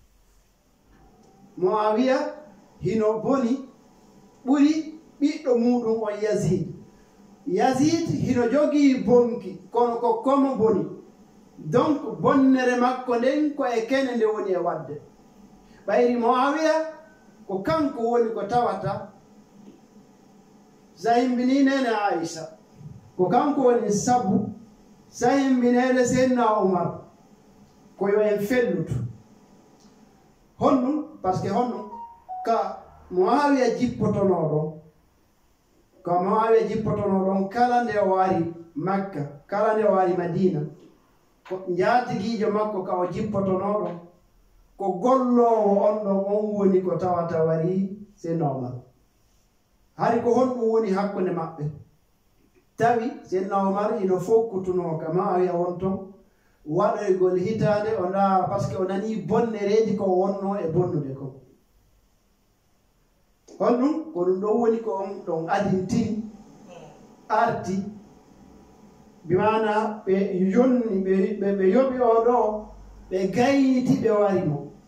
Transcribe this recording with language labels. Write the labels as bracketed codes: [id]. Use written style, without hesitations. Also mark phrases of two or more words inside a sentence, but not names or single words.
[ff] Muawiya hino boni ɓuri ɓiɗɗo muɗum on Yazid hino jogii bonki kono ko komo boni donc bonnere makko nden ko e kene nde woni e wadde ɓayri Muawiya ko kanko woni ko tawata sa himbini nene Aisha ko kanko woni sabu sahimbineede seydna Oumar ko yo en fellutu honɗum [fr] par ce que [ff] honɗum ka Muawiya jippotono ɗon ko Muawiya jippotono ɗon kala nde o waari Makka kala nde o waari Madina ko njaatigiijo makko ka o jippotono ɗon ko golloowo on ɗon on woni ko tawata wari seydna Oumar hari ko honɗum woni hakkunde maɓɓe tawi seydna Oumar ino fokkutuno ka Muawiya won ton waɗoygol hitaande o ndaara [fr] par ce que [ff] o nanii bonnereeji ko wonno e bonnude ko honɗum ko ɗum ɗon woni ko on ɗon adintini arti bimana ɓe yonni ɓe yoɓi o ɗo ɓe gayniti ɓe wari mo